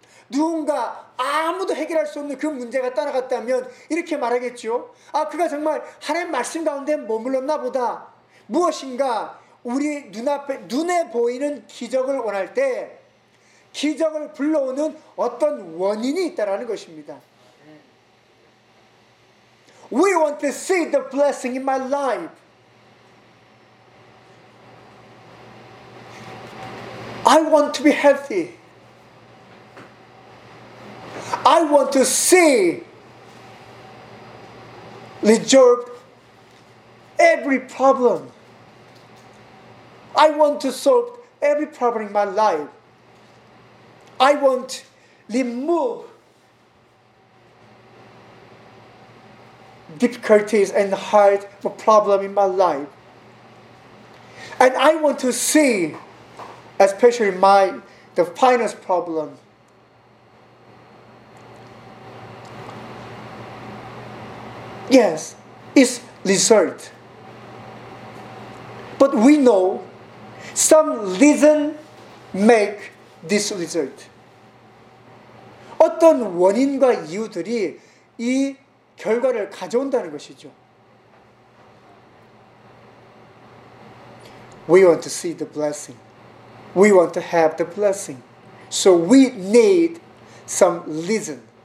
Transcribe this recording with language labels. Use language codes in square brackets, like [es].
[ko] 누군가 아무도 해결할 수 없는 그 문제가 따라갔다면 이렇게 말하겠지요. 아, 그가 정말 하나님 말씀 가운데 머물렀나 보다. 무엇인가 우리 눈앞에 눈에 보이는 기적을 원할 때 기적을 불러오는 어떤 원인이 있다라는 것입니다. [en] We want to see the blessing in my life. I want to be healthy. I want to see resolved every problem. I want to solve every problem in my life. I want to remove difficulties and hard problem in my life. And I want to see, especially the finance problem, yes, it's result. But we know some reason make this result. [ko] 어떤 원인과 이유들이 이 결과를 가져온다는 것이죠. [en] We want to see the blessing. We want to have the blessing. So we need some reason.